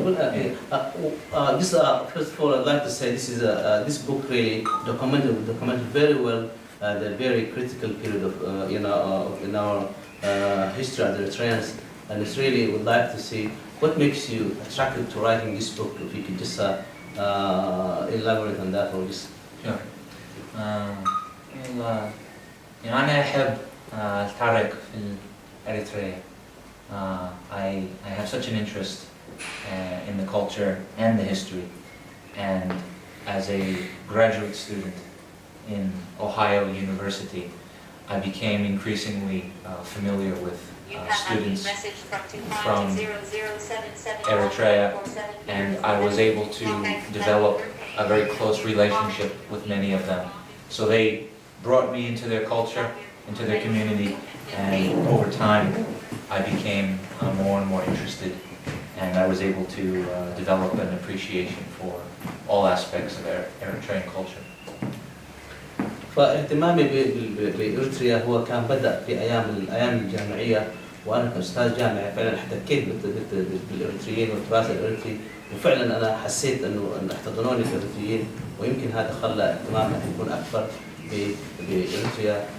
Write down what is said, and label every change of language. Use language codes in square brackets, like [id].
[en] First of all, I'd like to say this book really documented very well the very critical period of in our history as Eritreans, and it's really would like to see what makes you attracted to writing this book. If you could just elaborate on that, or just. Sure. [ar] أنا أحب التاريخ في إريتريا. [en] I have such an interest in the culture and the history, and as a graduate student in Ohio University, I became increasingly familiar with students from Eritrea, and I was able to develop a very close relationship with many of them. So they brought me into their culture, into their community, and over time I became more and more interested, and I was able to develop an appreciation for all aspects of Eritrean culture. [ar] فاهتمامي بإريتريا هو كان بدأ في أيام الجامعية، وانا كاستاذ جامعي فعلا احتكيت بالاريتريين والتراث الاريتري، وفعلا انا حسيت انه احتضنوني الاريتريين، ويمكن هذا خلى اهتمامنا يكون اكثر باريتريا.